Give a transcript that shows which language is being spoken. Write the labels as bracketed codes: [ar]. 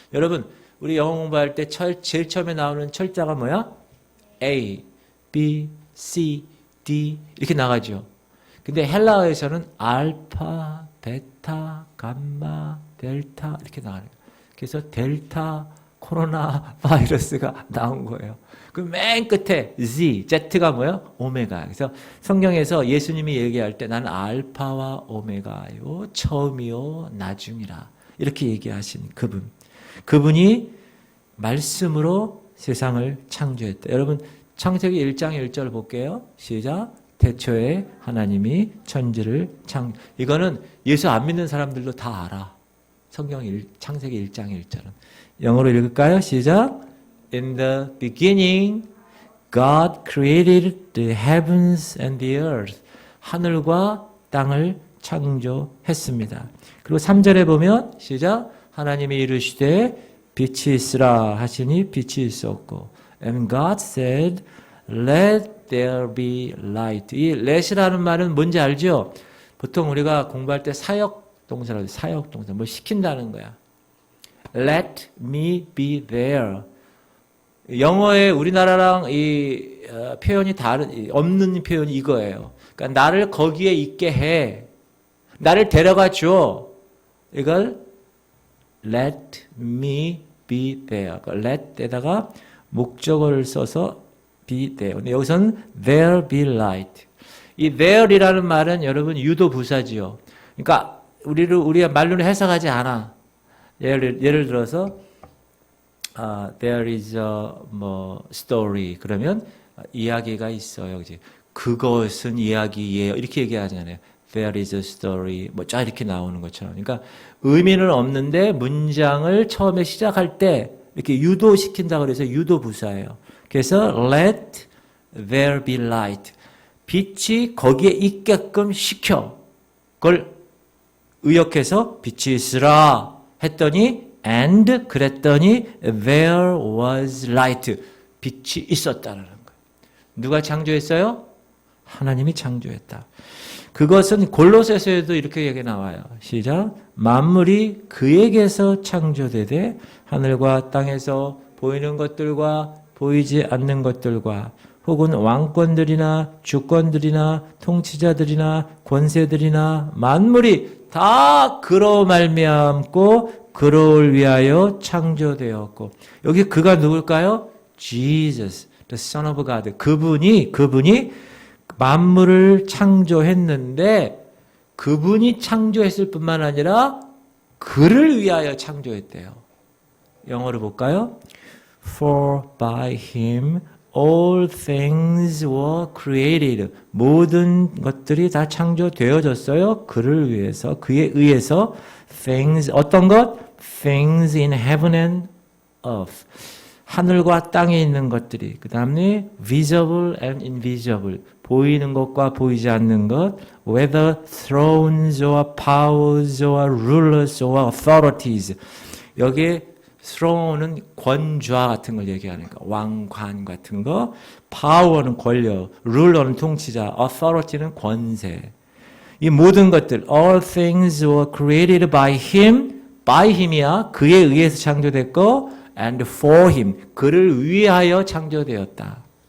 [ko] 여러분, 우리 영어 공부할 때 제일 처음에 나오는 철자가 뭐야? A, B, C, D 이렇게 나가죠. 근데 헬라어에서는 알파, 베타, 감마, 델타 이렇게 나가요. 그래서 델타 코로나 바이러스가 나온 거예요. 그 맨 끝에 Z가 뭐예요? 오메가. 그래서 성경에서 예수님이 얘기할 때 나는 알파와 오메가요, 처음이요, 나중이라 이렇게 얘기하신 그분. 그분이 말씀으로 세상을 창조했다. 여러분 창세기 1장 1절 볼게요. 시작. 태초에 하나님이 천지를 이거는 예수 안 믿는 사람들도 다 알아. 성경 창세기 1장 1절은. 영어로 읽을까요? 시작. [en] In the beginning, God created the heavens and the earth. [ko] 하늘과 땅을 창조했습니다. 그리고 3절에 보면 시작. 하나님이 이르시되 빛이 있으라 하시니 빛이 있었고 [en] And God said, let there be light. [ko] 이 let이라는 말은 뭔지 알죠? 보통 우리가 공부할 때 사역 동사라고 해요. 사역 동사. 뭘 시킨다는 거야. [en] Let me be there. [ko] 영어에 우리나라랑 이 표현이 없는 표현이 이거예요. 그러니까 나를 거기에 있게 해. 나를 데려가 줘. 이걸 [en] let me be there. [ko] let에다가 목적어를 써서 be there. 근데 여기서는 [en] there be light. [ko] 이 there이라는 말은 여러분 유도 부사지요. 그러니까 우리가 말로는 해석하지 않아. 예를 들어서 [en] there is a story. [ko] 그러면 이야기가 있어요. 그지? 그것은 이야기예요. 이렇게 얘기하잖아요. [en] There is a story. [ko] 쫙 이렇게 나오는 것처럼. 그러니까 의미는 없는데 문장을 처음에 시작할 때 이렇게 유도시킨다고 그래서 유도 부사예요. 그래서 [en] let there be light. [ko] 빛이 거기에 있게끔 시켜. 그걸 의역해서 빛이 있으라 했더니 and 그랬더니 [en] there was light. [ko] 빛이 있었다는 거예요. 누가 창조했어요? 하나님이 창조했다. 그것은 골로새서에도 이렇게 얘기 나와요. 시작. 만물이 그에게서 창조되되 하늘과 땅에서 보이는 것들과 보이지 않는 것들과 혹은 왕권들이나 주권들이나 통치자들이나 권세들이나 만물이 다 그로 말미암고 그를 위하여 창조되었고 여기 그가 누굴까요? [en] Jesus, the Son of God. [ko] 그분이 만물을 창조했는데 그분이 창조했을 뿐만 아니라 그를 위하여 창조했대요. 영어로 볼까요? [en] For by him all things were created. [ko] 모든 것들이 다 창조되어졌어요. 그를 위해서, 그에 의해서 things, 어떤 것? [en] Things in heaven and earth. [ko] 하늘과 땅에 있는 것들이, 그 다음에 visible and invisible, 보이는 것과 보이지 않는 것, [en] whether thrones or powers or rulers or authorities. [ko] 여기에 throne은 권좌 같은 걸 얘기하는 거, 왕관 같은 거, power는 권력, ruler는 통치자, authority는 권세. 이 모든 것들, [en] all things were created by him, by him이야, [ko] 그에 의해서 창조됐고, [en] and for him, [ko] 그를 위하여 창조되었다.